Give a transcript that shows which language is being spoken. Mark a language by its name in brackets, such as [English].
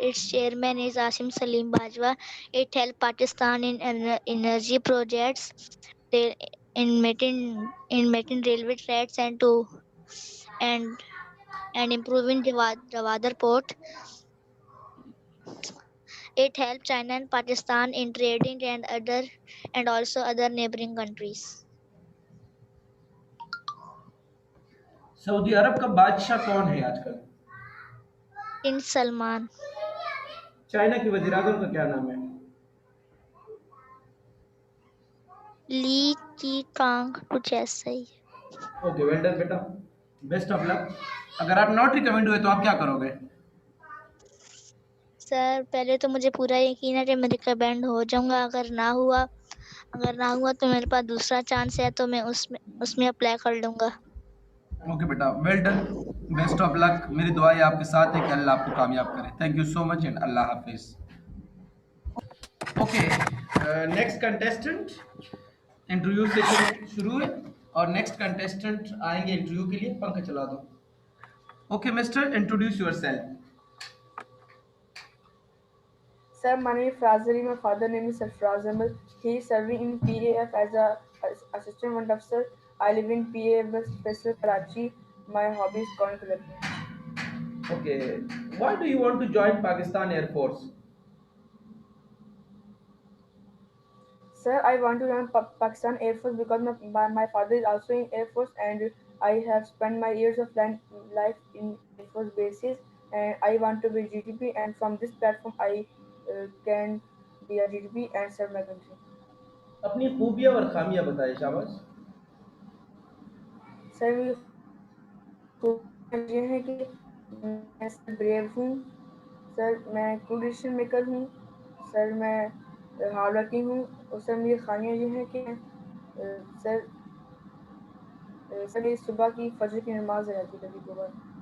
[English] Its chairman is Asim Salim Bajwa. It helps Pakistan in energy projects, they- in making railway tracks and and improving Jawadar port. It helps China and Pakistan in trading and also other neighboring countries. [Hindi] Saudi अरब का बादशाह कौन है आजकल? [English] In Salman. [Hindi] China की वजीर आजम का क्या नाम है? Li Keqiang, कुछ ऐसा ही। [English] Okay, well done बेटा, best of luck. [Hindi] अगर आप नॉट रिकमेंड हुए तो आप क्या करोगे? सर पहले तो मुझे पूरा यकीन है कि मैं रिकमेंड हो जाऊंगा। अगर ना हुआ तो मेरे पास दूसरा चांस है, तो मैं उसमें अप्लाई कर लूंगा। ओके बेटा, [English] Well done, best of luck. [Hindi] मेरी दुआएं आपके साथ है कि अल्लाह आपको कामयाब करे। [English] thank you so much [Hindi] and Allah Hafiz. Okay, next contestant, interview session शुरू है और नेक्स्ट कंटेस्टेंट आएंगे इंटरव्यू के लिए। पंखा चला दो। [English] Okay mister, introduce yourself. Sir, my name is Frazali. My father name is Sarfraz Ahmed. He is serving in PAF as assistant one officer. I live in PAF Special Karachi. My hobby is coin collecting. Okay, why do you want to join Pakistan Air Force? Sir, I want to join Pakistan Air Force because my father is also in Air Force and I have spent my years of life in Air Force bases and I want to be GTP and from this platform I can be a GTP and serve my country. [Hindi] अपनी खूबियां और खामियां बताएं शाबाश। Sir मेरी खूबियाँ ये है कि मैं सर ब्रेव हूँ, सर मैं कूल डिसीजन मेकर हूँ, सर मैं हार्ड वर्किंग हूँ और सर मेरी खामियाँ ये हैं कि सर सर मेरी सुबह की फजर की नमाज हो जाती है कभी कभार।